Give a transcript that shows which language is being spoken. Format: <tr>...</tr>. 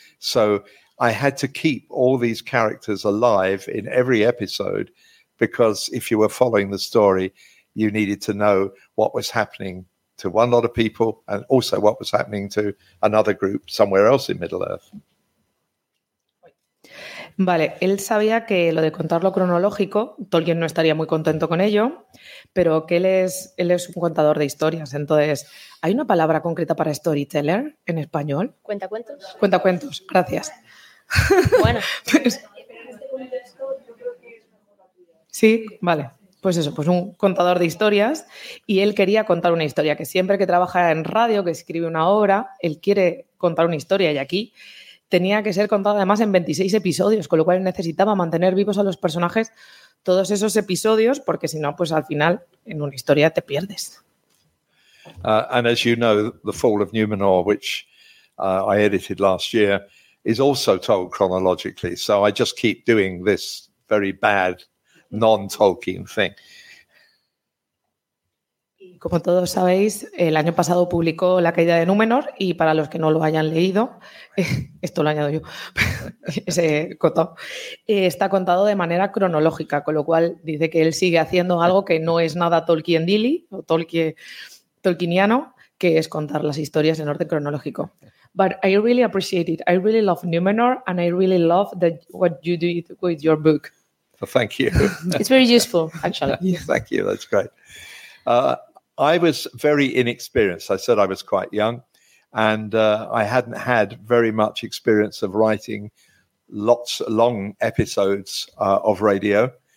<en>So I had to keep all these characters alive in every episode, because if you were following the story, you needed to know what was happening to one lot of people and also what was happening to another group somewhere else in Middle-earth.</en> <es>Vale, él sabía que lo de contarlo cronológico, Tolkien no estaría muy contento con ello, pero que él es un contador de historias. Entonces, ¿hay una palabra concreta para storyteller en español? Cuentacuentos. Cuentacuentos, gracias. Bueno. Pues, sí, vale. Pues eso, pues un contador de historias, y él quería contar una historia, que siempre que trabaja en radio, que escribe una obra, él quiere contar una historia, y aquí tenía que ser contada además en 26 episodios, con lo cual necesitaba mantener vivos a los personajes todos esos episodios, porque si no, pues al final en una historia te pierdes.</es> <en>And as you know, The Fall of Numenor, which I edited last year, is also told chronologically, so I just keep doing this very bad non-Tolkien thing.</en> <es>Y como todos sabéis, el año pasado publicó La caída de Númenor, y para los que no lo hayan leído, esto lo añado yo, ese coto, está contado de manera cronológica, con lo cual dice que él sigue haciendo algo que no es nada Tolkien-dilly o Tolkieniano, que es contar las historias en orden cronológico.</es> <en>But I really appreciate it. I really love Numenor, and I really love that what you did with your book. Well, thank you. It's very useful, actually. Thank you. That's great. I was very inexperienced. I said I was quite young, and I hadn't had very much experience of writing lots of long episodes of radio.</en>